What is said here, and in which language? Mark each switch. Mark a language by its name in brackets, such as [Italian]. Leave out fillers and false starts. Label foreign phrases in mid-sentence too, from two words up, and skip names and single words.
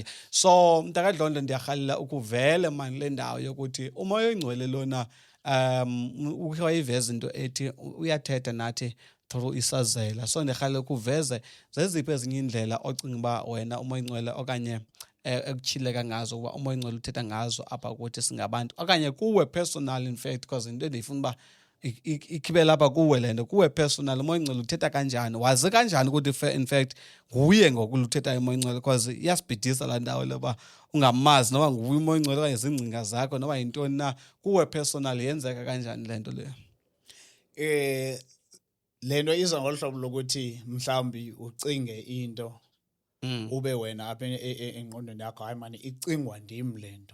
[Xhosa] So mntakadlondlo ndiyarhalela ukuvele mani le ndawo yokuthi umoya oyingcwele lona ukhe wayiveza into ethi uyathetha nathi through isazela. So ndiyarhalela ukuveze zeziphi ezinye iindlela ocinga uba wena umoya oyingcwele okanye ekutyhileka ngazo uba umoya oyingcwele uthetha ngazo apha kuthi singabantu okanye kuwe [English] personal in fact because [Xhosa] into endiyifuna uba ikhibe lapha kuwe le nto kuwe personal umoya oyingcwele uthetha kanjani, wazi kanjani ukuthi [English] in fact [Xhosa] nguye ngokuluthethayo umoya oyingcwele because iyasibhidisa laa ndawo loba ungamazi noba nguye umoya oyingcwele okanye ziingcinga zakho noba yintoni na kuwe personal yenzeka kanjani le nto leyo. Le nto iza ngolu hlobo lokuthi mhlawumbi ucinge into ube wena apha engqondweni yakho hayi mani icingwa ndim le nto.